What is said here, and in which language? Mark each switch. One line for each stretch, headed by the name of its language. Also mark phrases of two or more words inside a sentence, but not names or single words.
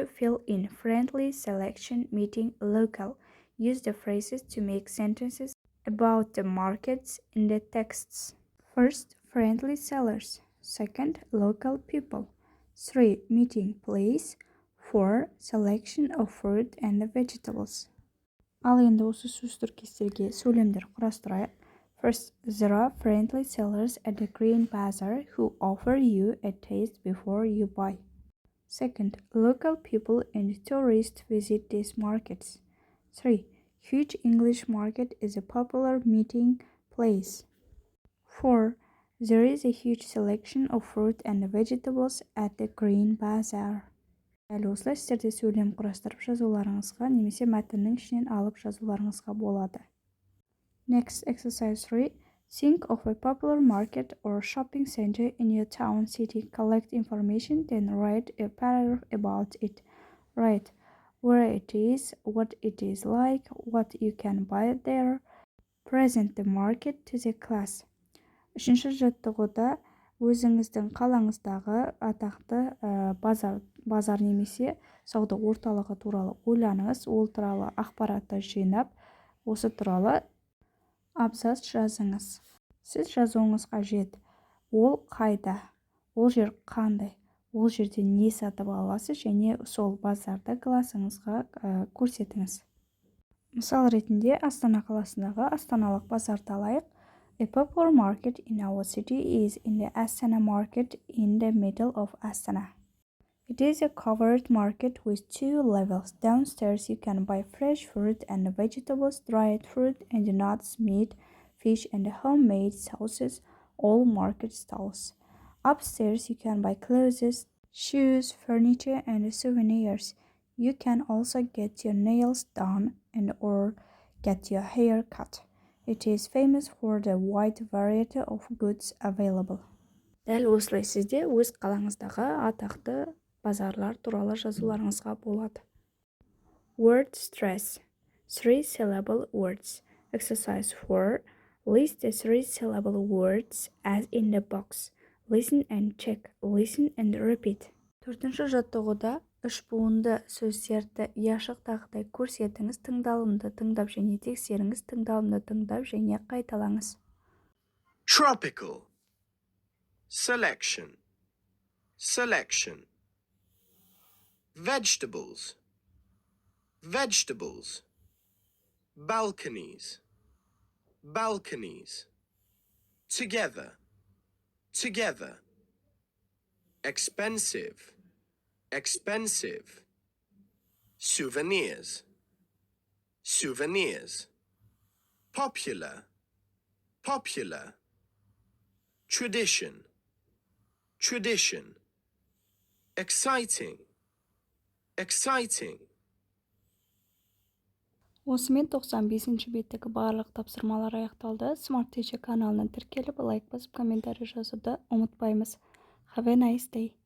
English: Fill in friendly selection meeting local. Use the phrases to make sentences about the markets in the texts. First, friendly sellers. Second, local people. 3. Meeting place. 4. Selection of fruit and vegetables.
Kazakh: Ал енді осы сөз тіркестерге сөйлемдер құрастырайық.
English: First, there are friendly sellers at the green bazaar who offer you a taste before you buy. Second, local people and tourists visit these markets. 3. Huge English market is a popular meeting place. 4. There is a huge selection of fruit and vegetables at the green bazaar.
Kazakh: Дәл осылай сіздер де сөйлем құрастырып жазуларыңызға немесе мәтіннің ішінен алып жазуларыңызға болады.
English: Next, exercise 3. Think of a popular market or shopping center in your town, city. Collect information, then write a paragraph about it. Write where it is, what it is like, what you can buy there. Present the market to the class.
Kazakh: Үшінші жаттығуда өзіңіздің қалаңыздағы атақты базар немесе сауда орталығы туралы ойланыңыз. Ол туралы ақпаратты жинап, осы туралы абзац жазыңыз. Сіз жазуыңыз қажет. Ол қайда? Ол жер қандай? Ол жерде не сатып аласыз және сол базарды классыңызға көрсетіңіз. Мысал ретінде Астана қаласындағы астаналық базарды алайық.
English: A popular market in our city is in the Astana market in the middle of Astana. It is a covered market with 2 levels. Downstairs you can buy fresh fruit and vegetables, dried fruit and nuts, meat, fish and homemade sauces, all market stalls. Upstairs you can buy clothes, shoes, furniture and souvenirs. You can also get your nails done and or get your hair cut. It is famous for the wide variety of goods available.
Kazakh: Дәл осылай сізде өз қалаңыздағы атақты базарлар туралы жазуларыңызға болады.
English: Word stress. 3-syllable words. Exercise 4. List the 3-syllable words as in the box. Listen and check. Listen and repeat.
Kazakh: Төртінші жаттығуда үш буынды сөздерді яшықтағыдай көрсетіңіз, тыңдалымды тыңдап және тексеріңіз, тыңдалымды тыңдап және қайталаңыз.
English: Tropical. Selection. Selection. Vegetables. Vegetables. Balconies. Balconies. Together. Together. Expensive. Expensive. Souvenirs. Souvenirs. Popular. Popular. Tradition. Tradition. Exciting. Exciting.
Kazakh: Осымен 95-ші беттегі барлық тапсырмалар аяқталды. Smart Teacher каналына тіркеліп, лайк басып, комментарий жазуды ұмытпаймыз.
English: Have a nice day.